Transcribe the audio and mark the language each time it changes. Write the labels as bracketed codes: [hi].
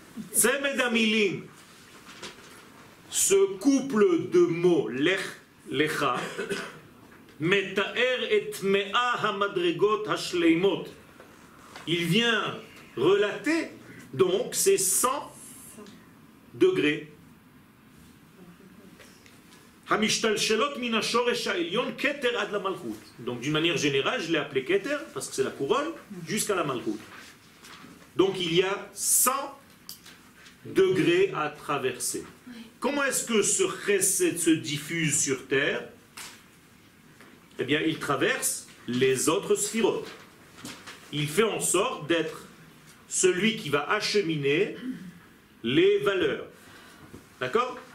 [he] צמד המילים, [fr] ce couple de mots, [he] lech, lecha, מתאר את 100 המדרגות השלימות. [fr] Il vient relater donc ces 100 degrés. [he] המשתלשלות מן השורש העליון כתר עד למלכות. [fr] Donc d'une manière générale, je l'ai appelé כתר parce que c'est la couronne jusqu'à la malchut. Donc il y a 100 degrés à traverser. Comment est-ce que ce chesed se diffuse sur terre? Eh bien, il traverse les autres sphirotes. Il fait en sorte d'être celui qui va acheminer les valeurs. D'accord?